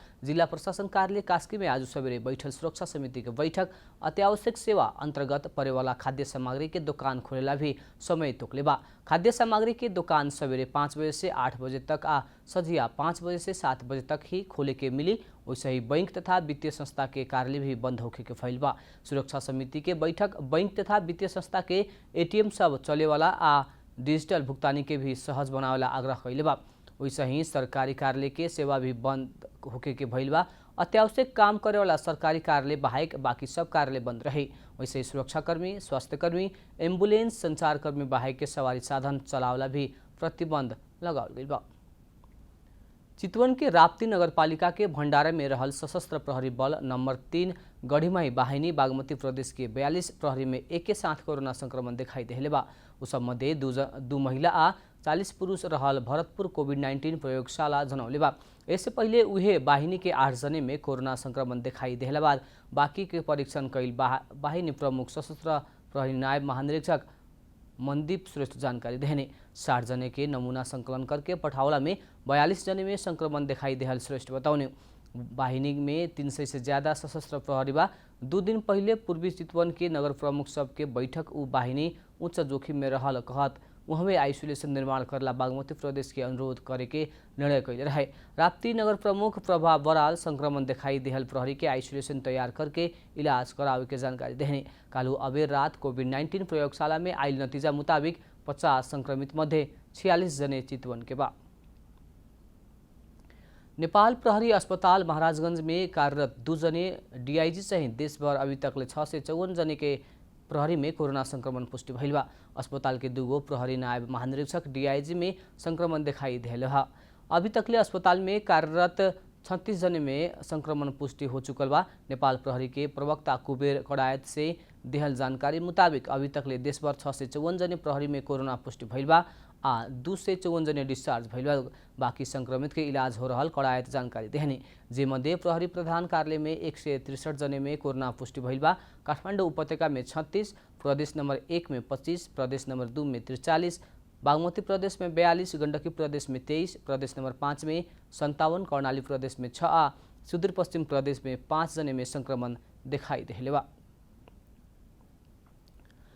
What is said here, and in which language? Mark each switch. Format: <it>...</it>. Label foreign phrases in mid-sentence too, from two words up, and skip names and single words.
<bho>जिला प्रशासन कार्यालय कास्की में आज सवेरे बैठल सुरक्षा समिति के बैठक अत्यावश्यक सेवा अंतर्गत परे वाला खाद्य सामग्री के दुकान खोलेला भी समय तोकले बा। खाद्य सामग्री के दुकान सवेरे 5 बजे से 8 बजे तक आ सझिया 5 बजे से 7 बजे तक ही खोले के मिली। वैसे ही बैंक तथा वित्तीय संस्था के कार्यालय भी बंद होके के फैल बा। सुरक्षा समिति के बैठक बैंक तथा वित्तीय संस्था के एटीएम सब चले वाला आ डिजिटल भुगतानी के भी सहज बनावेला आग्रह कैले बा। वैसे ही सरकारी कार्यालय के सेवा भी बंद होके के भइल बा। अत्यावश्यक काम करे वाला सरकारी कार्यालय बाहेक बाकी सब कार्यालय बंद रहे। वैसे सुरक्षाकर्मी, स्वास्थ्यकर्मी, एम्बुलेंस, संचारकर्मी बाहेक के सवारी साधन चलावला भी प्रतिबंध लगावल गइल बा। चितवन के राप्ती नगरपालिका के भंडारा में रहल सशस्त्र प्रहरी बल नंबर 3 गढ़ीमाई बाहिनी बागमती प्रदेश के 42 प्रहरी में एक के साथ कोरोना संक्रमण दिखाई देले बा। उस मध्ये 2 महिला आ 40 पुरुष रहल भरतपुर कोभिड-19 प्रयोगशाला जनौले बा। इससे पहले उहे बाहिनी के 8 जने में कोरोना संक्रमण दिखाई देला बाद बाकी के परीक्षण कैल बाहिनी प्रमुख सशस्त्र प्रहरी नायब महानिरीक्षक मनदीप श्रेष्ठ जानकारी देने 60 जने के नमूना संकलन करके पठावला में 42 जने में संक्रमण दिखाई देहल श्रेष्ठ बताउने। बाहिनी में 300 से ज्यादा सशस्त्र प्रहरी बा। 2 दिन पहले पूर्वी चितवन के नगर प्रमुख सब के बैठक उ बाहिनी उच्च जोखिम में रहल कहत वहाँ आइसोलेशन निर्माण करला बागमती प्रदेश के अनुरोध करे के निर्णय कैले रहे। राप्ती नगर प्रमुख प्रभा बराल संक्रमण दिखाई देहल प्रहरी के आइसोलेशन तैयार करके इलाज करावे के जानकारी देने। कालू अबेर रात कोभिड-19 प्रयोगशाला में आइल नतीजा मुताबिक 50 संक्रमित मध्ये 46 जने चितवन के बा। नेपाल प्रहरी अस्पताल महाराजगंज में कार्यरत 2 जने डीआईजी सहित देशभर अभी तक 654 जने के प्रहरी में कोरोना संक्रमण पुष्टि भइल बा। अस्पताल के 2 प्रहरी नायब महानिरीक्षक डीआईजी में संक्रमण दिखाई देल हा। अभी तकले अस्पताल में कार्यरत 36 जने में संक्रमण पुष्टि हो चुकल बा। नेपाल प्रहरी के प्रवक्ता कुबेर कडायत से देहल जानकारी मुताबिक अभी तकले देशभर 654 जने प्रहरी में कोरोना पुष्टि भइल बा आ 254 जने डिस्चार्ज भइल बा। बाकी संक्रमित के इलाज हो रहल कडायत जानकारी देहने। जे मध्ये प्रहरी प्रधान कार्यालय में 163 जने में कोरोना पुष्टि भइल बा। काठमाडौँ उपत्यका में 36, प्रदेश नंबर 1 में 25, प्रदेश नंबर 2 में 43, बागमती प्रदेश में 42, गण्डकी प्रदेश में 23, प्रदेश नंबर 5 में 57, कर्णाली प्रदेश में 6 आ सुदूरपश्चिम प्रदेश में 5 जने में संक्रमण दिखाई देले बा।</bho>